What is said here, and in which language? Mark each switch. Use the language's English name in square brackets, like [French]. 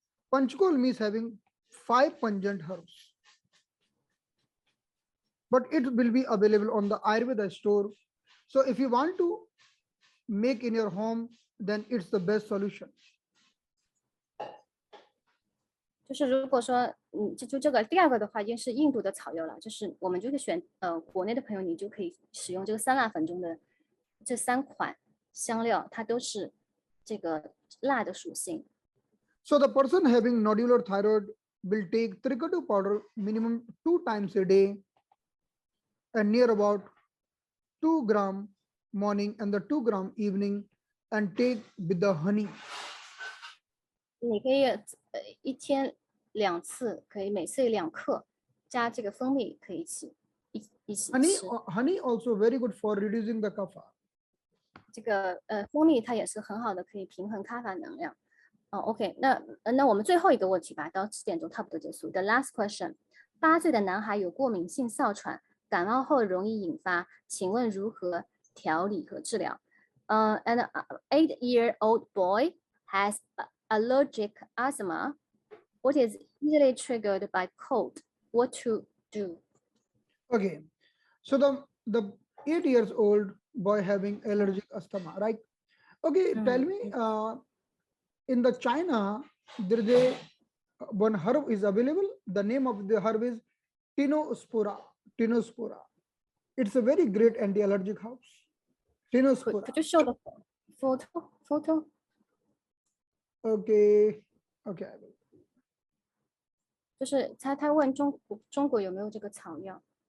[English] Panchakol means having 5 pungent herbs. But it will be available on the Ayurveda store. So if you want to make in your home, then it's the best solution. [Chinese] 就是如果说就这个第二个的话，就是印度的草药了，就是我们就是选国内的朋友，你就可以使用这个酸辣粉中的这3款香料，它都是这个辣的属性。 [English] So the person having nodular thyroid will take tricato powder minimum 2 times a day and near about 2 gram morning and the 2 gram evening and take with the honey. [Chinese] 你可以一天2次，可以每次2克，加这个蜂蜜可以一起吃。 [English] Honey also very good for reducing the kapha. [Chinese] 这个蜂蜜它也是很好的，可以平衡咖啡能量。 OK， 那我们最后一个问题吧，到10点钟差不多结束。 [English] The last question， [Chinese] 8岁的男孩有过敏性哮喘，感冒后容易引发，请问如何调理和治疗？ [English] An 8-year-old boy has allergic asthma. What is easily triggered by cold? What to do? Okay, so the 8 years old boy having allergic asthma, right? Okay, tell me, in the China, there is a one herb is available. The name of the herb is Tinospora. Tinospora. It's a very great anti-allergic herb. Tinospora. Could you show the photo? Okay, okay, I will. [Chinese] 就是他问中国有没有这个草药？